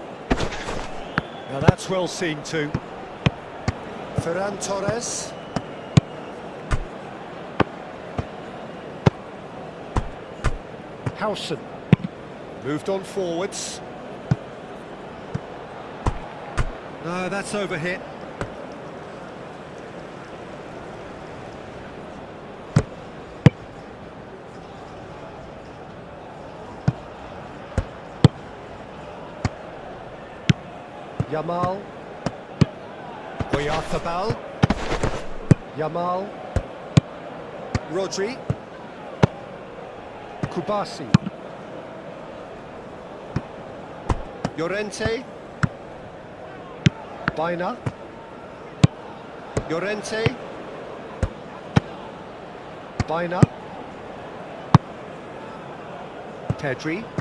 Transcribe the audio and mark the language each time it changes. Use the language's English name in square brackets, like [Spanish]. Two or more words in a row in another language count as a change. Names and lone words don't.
[English] Now that's well seen too. Ferran Torres. Howson. Moved on forwards. No, that's overhit. Yamal. Oyarthabal. Yamal. Rodri. Kubasi. Llorente. Baina. Llorente. Baina. Pedri.